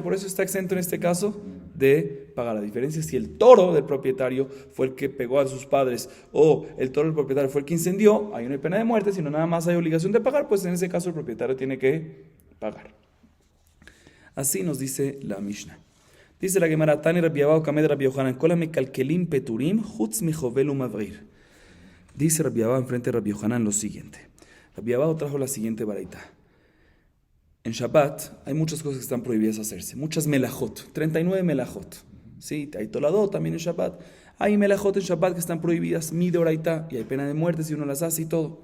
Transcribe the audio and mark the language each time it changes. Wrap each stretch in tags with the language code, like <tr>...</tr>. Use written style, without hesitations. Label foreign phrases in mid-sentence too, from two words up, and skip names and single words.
<es>Por eso está exento en este caso de pagar. La diferencia es si el toro del propietario fue el que pegó a sus padres o el toro del propietario fue el que incendió, ahí no hay pena de muerte, sino nada más hay obligación de pagar, pues en ese caso el propietario tiene que pagar. Así nos dice la Mishnah. Dice la Gemara,</es> <he>תני רבי אבא קמיה רבי יוחנן כל המקלקלים פטורים חוץ מחובל ומבעיר.</he> <es>Dice Rabbi Abba enfrente de Rabbi Yohanan lo siguiente. Rabbi Abba trajo la siguiente baraita. En Shabbat hay muchas cosas que están prohibidas hacerse, muchas melajot, 39 melajot. Sí, hay toladot también en Shabbat. Hay melajot en Shabbat que están prohibidas, midoraita, y hay pena de muerte si uno las hace y todo.</es>